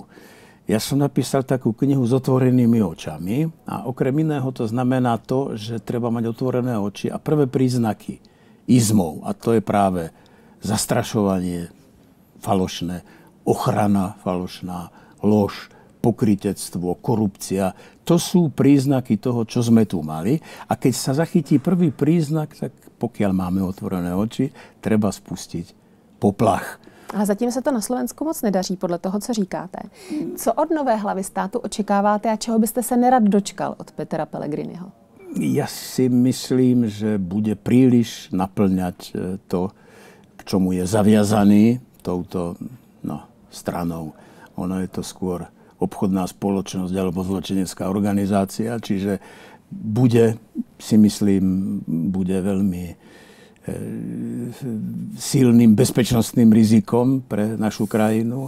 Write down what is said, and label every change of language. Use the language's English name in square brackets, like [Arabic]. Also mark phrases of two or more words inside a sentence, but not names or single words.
[Slovak] Ja som napísal takú knihu s otvorenými očami a okrem iného to znamená to, že treba mať otvorené oči a prvé príznaky izmov, a to je práve zastrašovanie falošné, ochrana falošná, lož, pokrytectvo, korupcia. To sú príznaky toho, čo sme tu mali. A keď sa zachytí prvý príznak, tak pokiaľ máme otvorené oči, treba spustiť poplach. [Czech] A zatím se to na Slovensku moc nedaří, podle toho, co říkáte. Co od nové hlavy státu očekáváte a čeho byste se nerad dočkal od Petra Pellegriniho? [Slovak] Ja si myslím, že bude príliš naplňať to, k čomu je zaviazaný touto stranou. Ono je to skôr obchodná spoločnosť alebo zločinecká organizácia, čiže bude veľmi silným bezpečnostným rizikom pre našu krajinu.